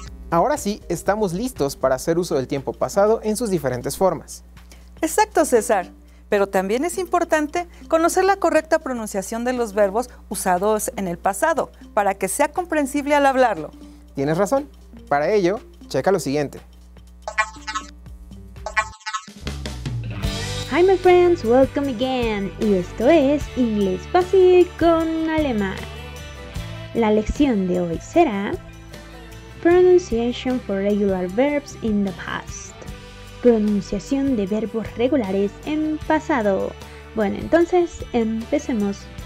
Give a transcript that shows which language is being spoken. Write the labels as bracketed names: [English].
[Spanish] Ahora sí, estamos listos para hacer uso del tiempo pasado en sus diferentes formas. Exacto, César. Pero también es importante conocer la correcta pronunciación de los verbos usados en el pasado para que sea comprensible al hablarlo. Tienes razón. Para ello, checa lo siguiente. [English] Hi my friends, welcome again. [Spanish] Y esto es Inglés Fácil con Alemán. La lección de hoy será [English] Pronunciation for regular verbs in the past. [Spanish] Pronunciación de verbos regulares en pasado. Bueno, entonces empecemos.